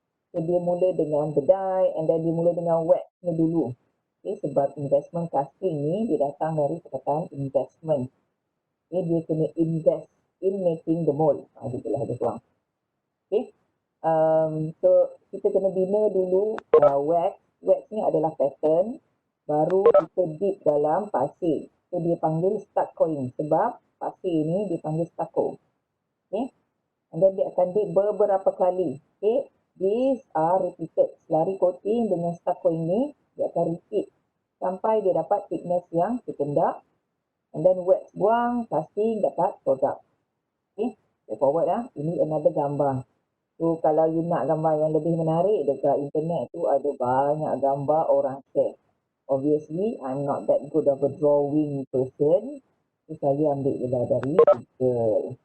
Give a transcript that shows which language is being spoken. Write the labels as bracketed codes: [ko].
[ms] So dia mula dengan bedai, [en] and then [ms] dia mula dengan waxnya dulu. Okay, sebab investment casting ni dia datang dari perkataan investment. [en] Okay, [ms] dia kena [en] invest in making the mold. [ms] Itulah ada tuang. Okay, so kita kena bina dulu wax. Wax ni adalah pattern, baru kita dip dalam pasir. So dia panggil stuccoing sebab pasir ni dia panggil stucco. Okay, and then dia akan dip beberapa kali. [en] Okay, these are repeated. [ms] Selari coating dengan stuccoing ni dia akan repeat sampai dia dapat thickness yang sekendak, [en] and then [ms] wax buang, casting, dapat produk. Okay, forward ini another gambar. So kalau you nak gambar yang lebih menarik, dekat internet tu ada banyak gambar orang share. [en] Obviously, I'm not that good of a drawing person. [ms] So saya ambil dia dari Google.